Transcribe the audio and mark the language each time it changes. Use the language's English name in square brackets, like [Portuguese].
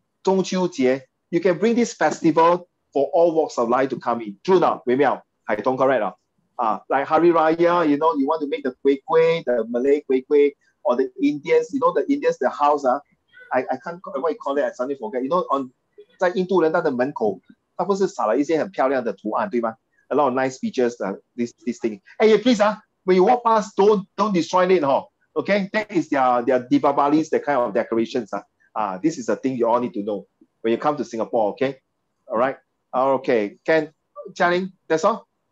[Chinese] 中秋节. [English] You can bring this festival for all walks of life to come in. True now, Wei Miao. Hai Tong correct. Like Hari Raya, you want to make the kueh kueh, the Malay kueh kueh, or the Indians, the Indians, the house, I can't, what you call it, I suddenly forget. [Chinese] On 在印度人他的门口，他不是撒了一些很漂亮的图案，对吗？ [English] A lot of nice features, this thing. Hey, please, when you walk past, don't destroy it, okay? That is their Deepabalis, that kind of decorations. This is a thing you all need to know when you come to Singapore, okay? All right? Okay, Ken, Jia Ling, that's all?